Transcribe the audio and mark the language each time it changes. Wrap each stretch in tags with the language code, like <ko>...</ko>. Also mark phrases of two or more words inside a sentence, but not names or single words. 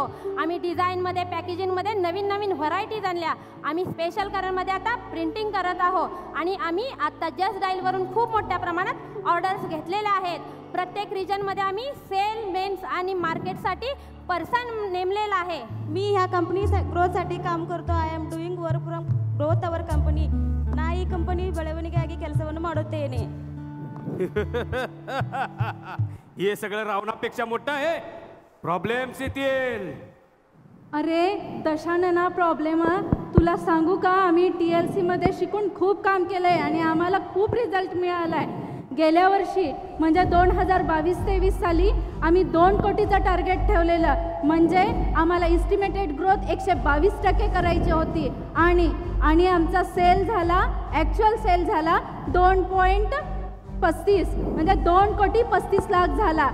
<mr>आम्ही डिझाईनमध्ये पॅकेजिंगमध्ये नवीन नवीन व्हरायटीज आणल्या. आम्ही</mr> <en>special colour</en> <mr>आता प्रिंटिंग करत आहोत आणि आम्ही आता जस्ट डायलवरून खूप मोठ्या प्रमाणात ऑर्डर्स घेतलेल्या आहेत. प्रत्येक रिजनमध्ये आम्ही</mr> <en>sale mens</en> <mr>आणि मार्केटसाठी पर्सन नेमलेला आहे. मी ह्या कंपनी ಗ್ರೋತ್साठी काम करतो.</mr> <en>I am doing work from growth our company.</en> <kn>ನಾ ಈ ಕಂಪನಿ ಬೆಳವಣಿಗೆಗಾಗಿ ಕೆಲಸವನ್ನು ಮಾಡುತ್ತೇನೆ.</kn> <mr>हे सगळं रावणापेक्षा मोठं आहे. प्रॉब्लेम्स येतील. अरे तशाने ना प्रॉब्लेम तुला सांगू का, आम्ही TLC मध्ये शिकून खूप काम केलंय आणि आम्हाला खूप रिझल्ट मिळालाय. गेल्या वर्षी म्हणजे 2022-23 साली आम्ही 2 कोटीचं टार्गेट ठेवलेलं, म्हणजे आम्हाला</mr> <en>estimated growth</en> <mr>122% करायची होती आणि आमचा सेल झाला,</mr> <en>actual sale</en> <mr>झाला 2.35 म्हणजे 2,35,00,000 झाला.</mr>